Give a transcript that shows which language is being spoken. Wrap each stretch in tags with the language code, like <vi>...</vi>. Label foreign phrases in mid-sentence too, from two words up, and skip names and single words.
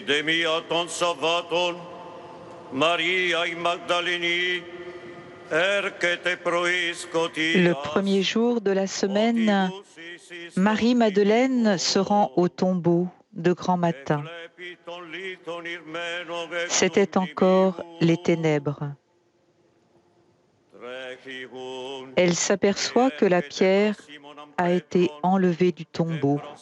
<el>δεμία των Σαββάτων Μαρία η Μαγδαληνή έρχεται πρωί σκοτία.</el> <fr>Le premier jour de la semaine, Marie-Madeleine se rend au tombeau de grand matin. C'était encore les ténèbres. Elle s'aperçoit que la pierre a été enlevée du tombeau.</fr>